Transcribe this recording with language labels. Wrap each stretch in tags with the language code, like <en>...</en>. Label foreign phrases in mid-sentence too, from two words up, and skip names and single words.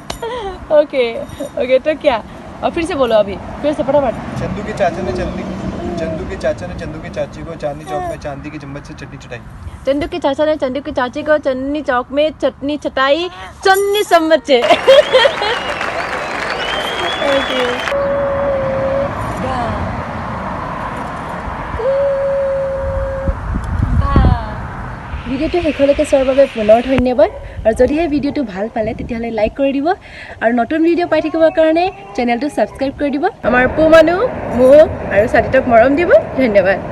<hi>ओके ओके तो क्या और फिर से बोलो अभी फिर से फटाफट चंदू के चाचा ने चंदू की चाची को चांदनी चौक में चांदी की चम्मच से चटनी चटाई चंदू के चाचा ने चंदू की चाची को चटनी चौक में चटनी चटाई चन्नी चम्मच से</hi> <as>ओके ভিডিঅ'টো শেষলৈকে চোৱাৰ বাবে পুনৰ ধন্যবাদ আৰু যদিহে ভিডিঅ'টো ভাল পালে তেতিয়াহ'লে লাইক কৰি দিব আৰু নতুন ভিডিঅ' পাই থাকিবৰ কাৰণে চেনেলটো ছাবস্ক্ৰাইব কৰি দিব আমাৰ পু মানুহ মোক আৰু সাদিতক মৰম দিব ধন্যবাদ</as>